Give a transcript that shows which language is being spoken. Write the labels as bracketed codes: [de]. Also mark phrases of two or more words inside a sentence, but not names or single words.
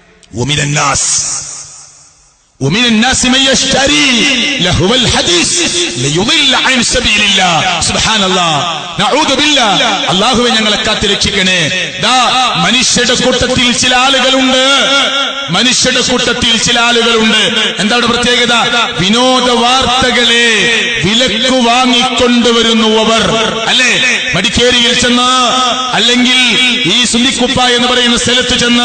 [ar] ومن الناس من يشتري لهو الحديث ليضل عن سبيل الله سبحان الله نعوذ بالله [ml] അല്ലാഹുവേ ഞങ്ങളെ കാത്ത് രക്ഷിക്കണേ. മനുഷ്യരുടെ കൂട്ടത്തിൽ ചില ആളുകളുണ്ട്. എന്താണ് പ്രത്യേകത? വിനോദ വാർത്തകളെ വിലക്ക് വാങ്ങിക്കൊണ്ടുവരുന്നവർ അല്ലേ? മടിക്കേരിയിൽ ചെന്ന്, അല്ലെങ്കിൽ ഈ സുന്നിക്കുപ്പ എന്ന് പറയുന്ന സ്ഥലത്ത് ചെന്ന്,